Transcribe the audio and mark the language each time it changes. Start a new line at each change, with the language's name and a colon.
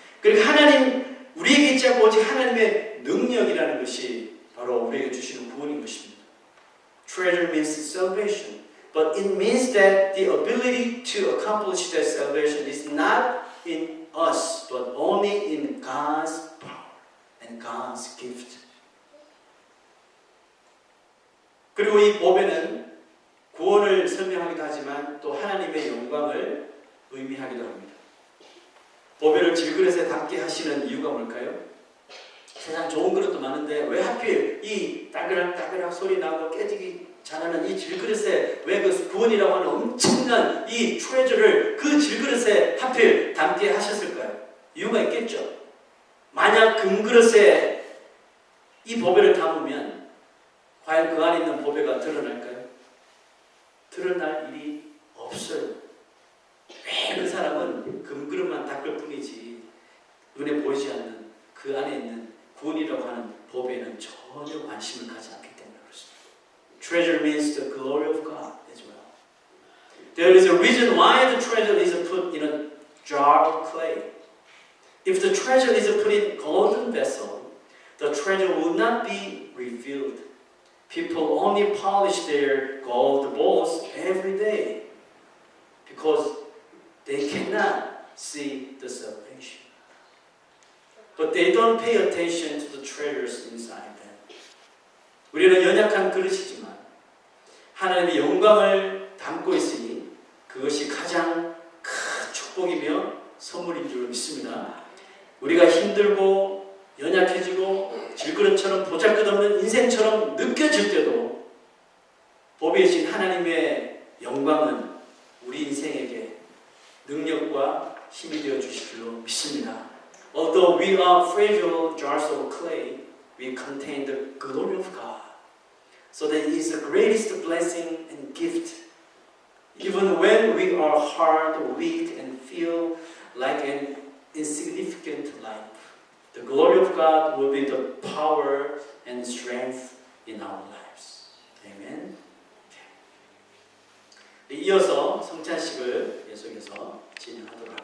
Korean: 그리고 하나님 우리에게 있지 않고 오직 하나님의 능력이라는 것이 바로 우리에게 주시는 구원인 것입니다.
English: Treasure means salvation, but it means that the ability to accomplish that salvation is not in us, but only in God's power and God's gift.
Korean: 그리고 이 보배는 구원을 설명하기도 하지만 또 하나님의 영광을 의미하기도 합니다. 보배를 질그릇에 담게 하시는 이유가 뭘까요? 세상 좋은 그릇도 많은데 왜 하필 이 따그락 소리 나고 깨지기 잘하는 이 질그릇에 왜 그 구원이라고 하는 엄청난 이 트레저를 그 질그릇에 하필 담게 하셨을까요? 이유가 있겠죠. 만약 금그릇에 이 보배를 담으면 과연 그 안에 있는 보배가 드러날까요? 드러날 일이 없어요. 왜 그 사람은 금그릇만 닦을 뿐이지 눈에 보이지 않는 그 안에 있는 구원이라고 하는 보배는 전혀 관심을 가지 않기 때문에 그렇습니다.
English: Treasure means the glory of God as well. There is a reason why the treasure is put in a jar of clay. If the treasure is put in a golden vessel, the treasure will not be revealed. People only polish their gold bowls every day because they cannot see the salvation. But they don't pay attention to the treasures inside them.
Korean: 우리는 연약한 그릇이지만 하나님의 영광을 담고 있으니 그것이 가장 큰 축복이며 선물인 줄 믿습니다. 우리가 힘들고 연약해지고 질그릇처럼 보잘것없는 인생처럼 느껴질 때도 보배이신 하나님의 영광은 우리 인생에게 능력과 힘이 되어 주실 줄로 믿습니다.
English: Although we are fragile jars of clay, we contain the glory of God. So that it is the greatest blessing and gift. Even when we are hard, weak, and feel like an insignificant life, the glory of God will be the power and strength in our lives. Amen.
Korean: 이어서 성찬식을 계속해서 진행하도록 하겠습니다.